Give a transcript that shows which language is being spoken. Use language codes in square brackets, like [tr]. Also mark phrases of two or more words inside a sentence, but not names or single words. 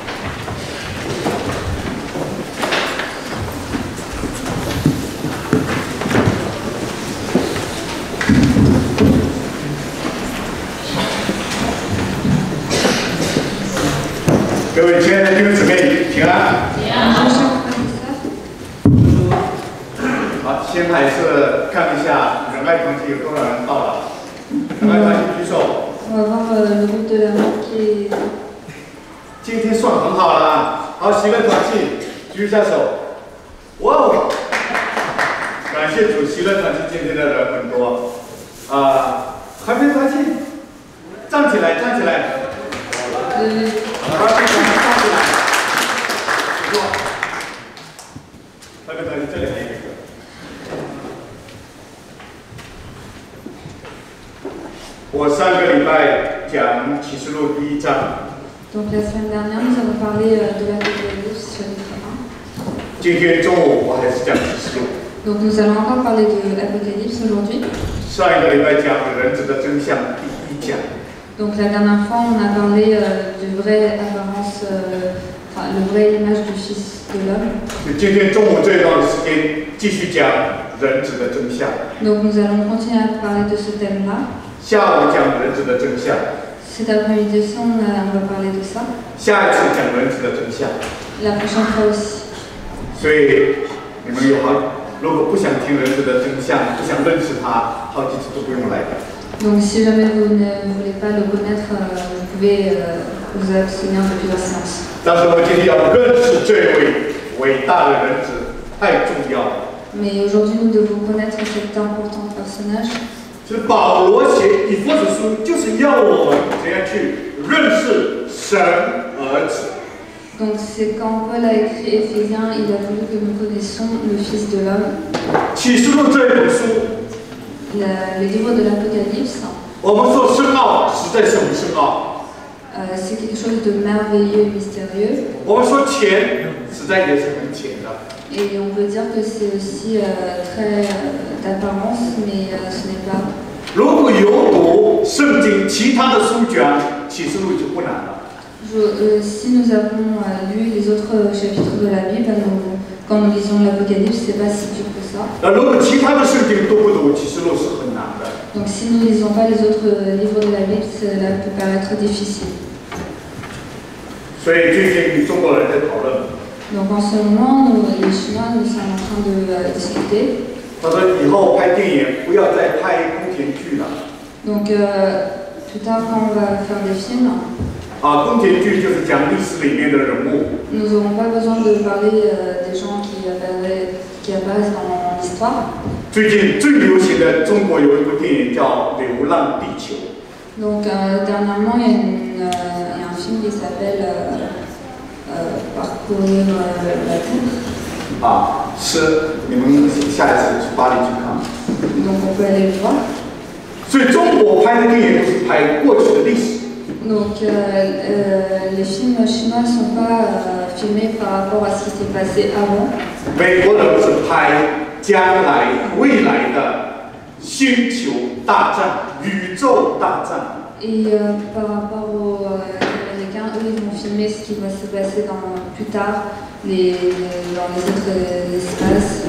[zh] 各位亲爱的弟兄姊妹，平安。平安。好，先还是看一下仁爱团体有多少人到了。仁爱团体举手。 [fr] On va voir le groupe de l'amour qui est. [zh] 今天算很好了。好，喜乐团体举一下手。哇哦！感谢主，喜乐团体今天的人很多。还没团体，站起来，站起来。站起来。不错。还没团体，这里还有一个。我上个礼拜讲启示录第1章。 [fr] Donc la semaine dernière, nous avons parlé de l'Apocalypse chapitre 1. [zh] 今天中午我还是讲启示录。 [fr] Donc nous allons encore parler de l'Apocalypse aujourd'hui. [zh] 上一个礼拜讲人子的真相第1讲。 [fr] Donc la dernière fois, on a parlé du vrai apparence, le vrai image du Fils de l'homme. [zh] 今天中午这一段的时间继续讲人子的真相。 [fr] Donc nous allons continuer à parler de ce thème-là. [zh] 下午讲人子的真相。 [fr] Cet après-midi, on va parler de ça. [zh] 下一次讲人子的真相。 [fr] La prochaine fois aussi. [zh] 所以你们如果不想听人子的真相，不想认识他，好几次都不用来的。 [fr] Donc si jamais vous ne voulez pas le connaître, vous pouvez vous abstenir depuis la séance. [zh] 但是我们今天要认识这位伟大的人子，太重要了。 [fr] Mais aujourd'hui, nous devons connaître cet important personnage. [zh] 是保罗写以弗所书，就是要我们怎样去认识神儿子。 [fr] Donc c'est quand Paul a écrit Éphésiens, il a voulu que nous connaissions le Fils de l'homme. [zh] 启示录这一本书， [fr] Le livre de l'Apocalypse. [zh] 我们说深奥，实在是很深奥。 [fr] c'est quelque chose de merveilleux, mystérieux. [zh] 我们说钱，实在也是很浅的。 [fr] Et on peut dire que c'est aussi très d'apparence, mais ce n'est pas. [zh] 如果有读圣经其他的书卷，启示录就不难了。 [fr] Si nous avons lu les autres chapitres de la Bible, quand nous lisons l'Apocalypse, c'est pas si dur que ça. [zh] 如果其他的圣经都不读，启示录是很难的。 [fr] Donc si nous ne lisons pas les autres livres de la Bible, cela peut paraître difficile. [zh] 所以最近中国人在讨论。 [fr] Donc en ce moment, les Chinois, nous sommes en train de discuter. [zh] 他说以后拍电影不要再拍宫廷剧了。 [fr] Donc plus tard, quand on va faire des films, [zh] 宫廷剧就是讲历史里面的人物。 [fr] nous n'aurons pas besoin de parler des gens qui apparaissent dans l'histoire. [zh] 最近最流行的中国有一部电影叫《流浪地球》。 [fr] Donc dernièrement, il y a un film qui s'appelle Parcourir la Terre. [zh] 是你们下一次去巴黎去看。 [fr] Donc on peut aller le voir. [zh] 所以中国拍的电影都是拍过去的历史。 [fr] Donc les films chinois ne sont pas filmés par rapport à ce qui s'est passé avant. [zh] 美国人是拍将来未来的星球大战、宇宙大战。 [fr] Et par rapport aux Américains, eux, ils vont filmer ce qui va se passer plus tard, dans les autres espaces.